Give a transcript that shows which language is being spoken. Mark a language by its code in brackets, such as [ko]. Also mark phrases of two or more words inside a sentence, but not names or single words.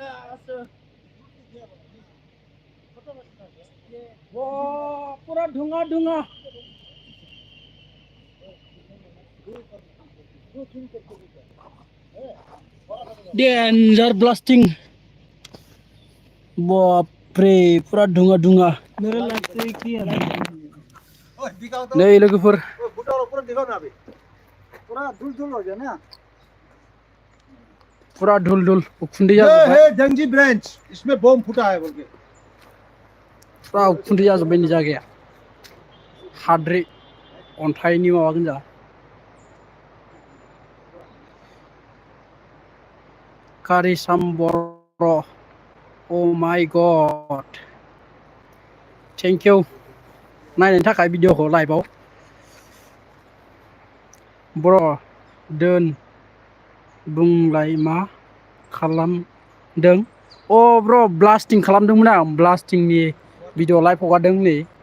[hi] Wah, pura dhunga-dhunga. [en] Danger blasting. [hi] बापरे पूरा धुआं-धुआं मेरे लगते है कि नहीं लोगोफोर पूरा धूल हो गया ना पूरा धूल उखुंडी ये [brx] जाजोब्बाय [hi] है जंजी ब्रांच इसमें बम फूटा है बोल के [brx] पूरा उखुंडी जाजोब्बाय नि जायगाया हाद्रि अन्थाइनि माबा गोजा कारिसाम बर' [en] Oh my god. Thank you. [brx] नायनायनि थाखाय भिडिअखौ लाइभआव ब्र दोन बुंलाय मा खालामदों अ ब्र ब्लास्टिं खालामदोंमोन आं ब्लास्टिंनि भिडिअ लाइभ हगारदों नै